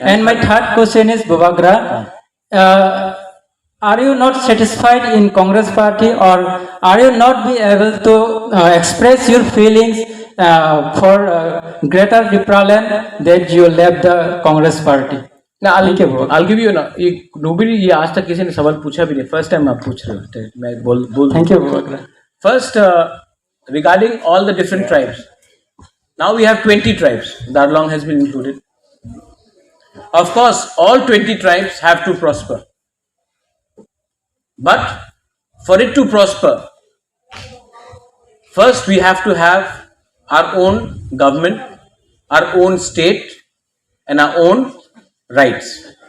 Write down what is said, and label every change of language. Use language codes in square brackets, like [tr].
[en] And my third question is, Bubagra, are you not satisfied in Congress party, or are you not be able to express your feelings for greater Tripraland that you left the Congress party? Now I'll give you [hi] ना [en] nobody [hi] ये आज तक किसी ने सवाल पूछा भी नहीं. [en] First time [hi] आप पूछ रहे हो. मैं बोल. [en] Thank you, Bubagra. First, regarding all the different tribes. Now we have 20 tribes. Darlong has been included. Of course, all 20 tribes have to prosper. But for it to prosper, first we have to have our own government, our own state, and our own rights.